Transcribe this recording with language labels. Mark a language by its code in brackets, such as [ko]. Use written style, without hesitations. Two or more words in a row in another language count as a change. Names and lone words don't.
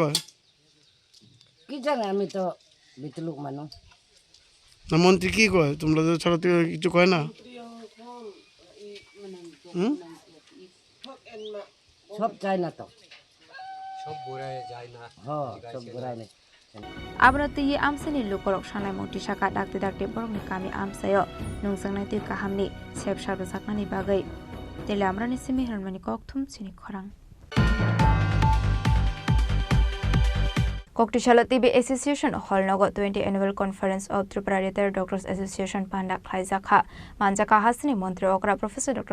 [bn] কি জানে আমি তো বিতলুক মানুষ না মন্ত্রী কি কয় তোমরা যে ছড়ার থেকে কিছু কয় না সব চাই না তো সব ঘুরায় যায় না হ্যাঁ সব ঘুরায় না [trp] Abrati ye amsani lukorok shanai moti shaka dakte borokni kami amsayo nungsangnai tui kahamni sep sharbo saknani bagai tele amrani simi hermani kokthum Chini Khorang Koktishala TB Association Hall Nogo 20 Annual Conference of Tripura Retired Doctors Association Panda Khlaizakha Manjaka Hasini Montri Okra Professor Dr.